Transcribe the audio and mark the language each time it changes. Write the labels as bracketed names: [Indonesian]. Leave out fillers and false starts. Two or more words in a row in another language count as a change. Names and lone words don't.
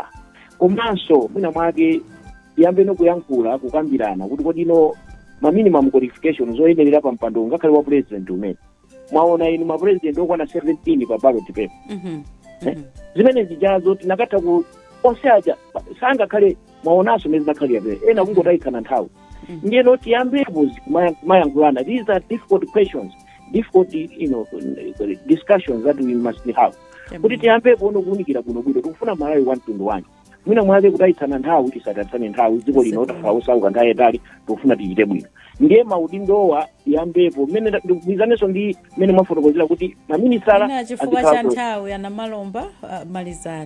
[Nyanja] Komanso mwina mwake tiyambe kuyankhula kukambirana kuti kodino ma [English] minimum qualifications [Nyanja] zoyenerera pa mpando ngakhale wa president umene mwaona inu ma president okwana 17 pa [English] ballot paper. [Nyanja] Zimene zijazo tinakatha ku osaja sangakhale mwaonaso mezi nakhalira ena kungotayikhana nthawi. Ndiye noti yambepo kumayankhulana. [English] These are difficult questions, difficult discussions that we must have. [Nyanja] Kuti tiyambepo kuwunikira bwinobwino tikufuna Malawi 121 mwina mwake kutayikhana nthawi tisatatsane nthawi dziko lino takhausauka nthawi yatali tikufuna tichite bwino. Ndiye maudindowa yambepo mmene ndikugwirizanenso ndi mmene mwafotokozera kuti maministala chifukwa cha nthawi Anamalomba malizani.